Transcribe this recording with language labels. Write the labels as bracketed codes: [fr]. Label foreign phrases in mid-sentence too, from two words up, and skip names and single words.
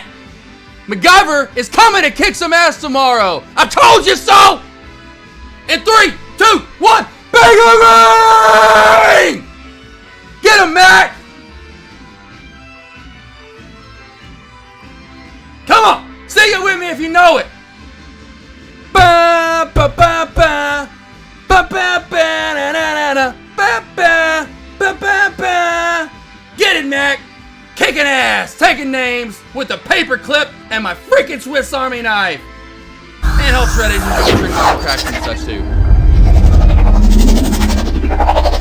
[en] MacGyver is coming to kick some ass tomorrow! I told you so! In 3, 2, 1, bang! Get him, Mac! Come on, sing it with me if you know it. Ba ba ba ba ba ba ba na na na ba ba ba ba ba. Get it, Mac! Kicking ass, taking names with a paper clip and my freaking Swiss Army knife. And helps Reddit and drink my cracks and such too.